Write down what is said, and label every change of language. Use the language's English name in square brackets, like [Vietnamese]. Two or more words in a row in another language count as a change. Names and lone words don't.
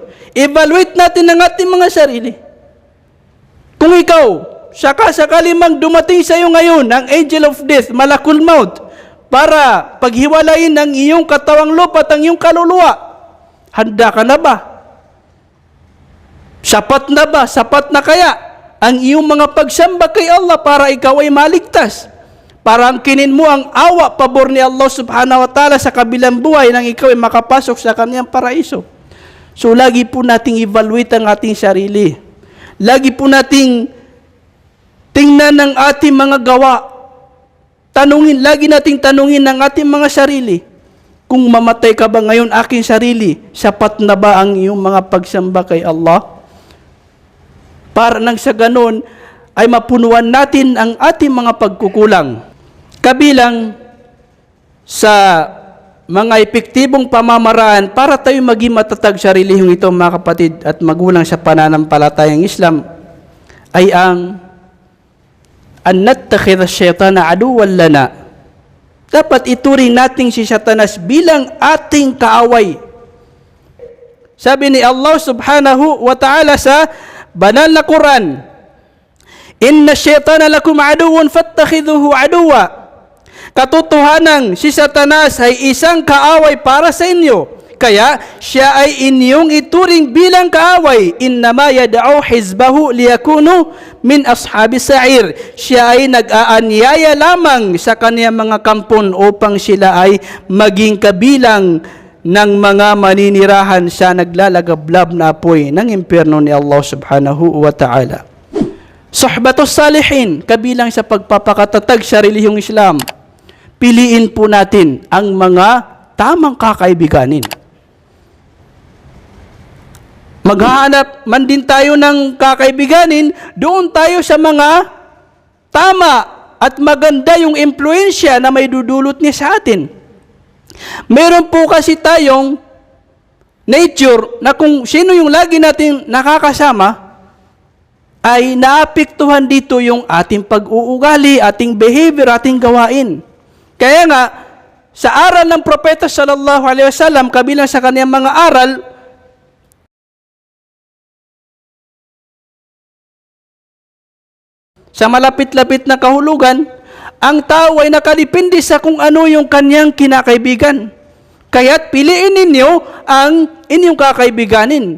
[Filipino] Evaluate natin ang ating mga sarili. Kung ikaw, sakali mang dumating sa iyo ngayon ang [English] angel of death, [Arabic] ملك الموت, [Filipino] para paghiwalayin ang iyong katawang lupa at ang iyong kaluluwa, handa ka na ba? Sapat na ba? Sapat na kaya ang iyong mga pagsamba kay Allah para ikaw ay maligtas? Para angkinin mo ang awa, pabor ni Allah [Arabic] سبحانه وتعالى [Filipino] sa kabilang buhay nang ikaw ay makapasok sa kaniyang paraiso. So, lagi po nating evaluate ang ating sarili. Lagi po nating tingnan ang ating mga gawa. Lagi nating tanungin ang ating mga sarili. Kung mamatay ka ba ngayon, aking sarili, sapat na ba ang iyong mga pagsamba kay Allah? Para nang sa ganun, ay mapunuan natin ang ating mga pagkukulang. Kabilang sa mga epektibong pamamaraan para tayo maging matatag sa relihiyong ito, mga kapatid at magulang sa pananampalatayang Islam, ay ang [Arabic] أن نتخذ الشيطان عدوا لنا. [Filipino] Dapat ituring natin si Satanas bilang ating kaaway. Sabi ni Allah [Arabic] سبحانه وتعالى [Filipino] sa banal na Quran, [Arabic] "إن الشيطان لكم عدو فاتخذوه عدوا." [Filipino] Katotohanan, si Satanas ay isang kaaway para sa inyo. Kaya siya ay inyong ituring bilang kaaway. [Arabic] إنما يدعو حزبه ليكونوا من أصحاب السعير. [Filipino] Siya ay nag-aanyaya lamang sa kaniyang mga kampon upang sila ay maging kabilang ng mga maninirahan sa naglalagablab na apoy ng impyerno ni Allah [Arabic] سبحانه وتعالى. صحبة الصالحين, [Filipino] kabilang sa pagpapakatatag sa relihiyong Islam. Piliin po natin ang mga tamang kakaibiganin. Maghahanap man din tayo ng kakaibiganin, doon tayo sa mga tama at maganda yung impluensya na may dudulot niya sa atin. Meron po kasi tayong nature na kung sino yung lagi natin nakakasama, ay naapektuhan dito yung ating pag-uugali, ating behavior, ating gawain. Kaya nga, sa aral ng Propeta [Arabic] صلى الله عليه وسلم, [Filipino] kabilang sa kaniyang mga aral, sa malapit-lapit na kahulugan, ang tao ay nakadepende sa kung ano yung kanyang kinakaibigan. Kaya't piliin ninyo ang inyong kakaibiganin.